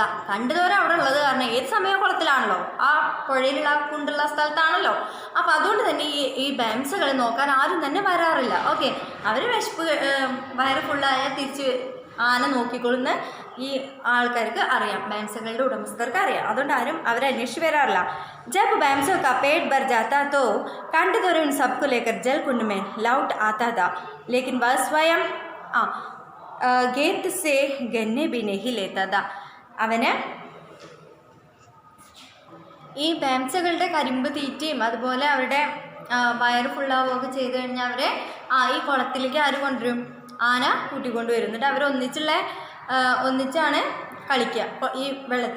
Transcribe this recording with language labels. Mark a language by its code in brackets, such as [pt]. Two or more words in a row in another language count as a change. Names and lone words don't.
[ml] കണ്ടതോര അവിടെ ഉള്ളത് കാരണം ഏത് സമയം കുളത്തിലാണല്ലോ, ആ പുഴയിലുള്ള കുണ്ടുള്ള സ്ഥലത്താണല്ലോ. അപ്പോൾ അതുകൊണ്ട് തന്നെ ഈ ബൈംസകളെ നോക്കാൻ ആരും തന്നെ വരാറില്ല. ഓക്കെ, അവർ വിശപ്പ് വയറ് ഫുള്ളായ തിരിച്ച് ആന നോക്കിക്കൊള്ളുന്ന ഈ ആൾക്കാർക്ക് അറിയാം, ബൈംസകളുടെ ഉടമസ്ഥർക്ക് അറിയാം. അതുകൊണ്ട് ആരും അവരെ അന്വേഷിച്ച് വരാറില്ല. [hi] जब बैंसों का पेट भर जाता तो कंडदोरन उन सबको लेकर जल कुंड में लौट आता था, लेकिन वह स्वयं गेंद से गन्ने भी नहीं लेता था. [ml] അവന് ഈ ബൈംസകളുടെ കരിമ്പ് തീറ്റയും അതുപോലെ അവരുടെ വയറ് ഫുള്ളാവുകയൊക്കെ ചെയ്ത് കഴിഞ്ഞാൽ അവരെ ഈ കുളത്തിലേക്ക് ആര് കൊണ്ടുവരും? ആന കൂട്ടിക്കൊണ്ട് വരും. എന്നിട്ട് അവർ ഒന്നിച്ചാണ് കളിക്കുക ഈ വെള്ളത്തിൽ.